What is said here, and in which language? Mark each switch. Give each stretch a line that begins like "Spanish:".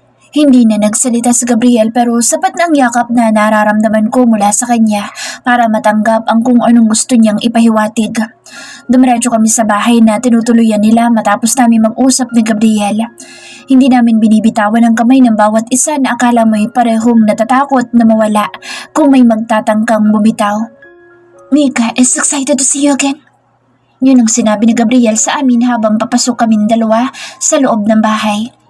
Filipino: Hindi na nagsalita si Gabriel pero sapat na ang yakap na nararamdaman ko mula sa kanya para matanggap ang kung anong gusto niyang ipahiwatig. Dumiretso kami sa bahay na tinutuluyan nila matapos namin mag-usap ni Gabriel. Hindi namin binibitawan ang kamay ng bawat isa na akala mo'y parehong natatakot na mawala kung may magtatangkang bumitaw.
English: Mika is excited to see you again.
Filipino: Yun ang sinabi ni Gabriel sa amin habang papasok kaming dalawa sa loob ng bahay.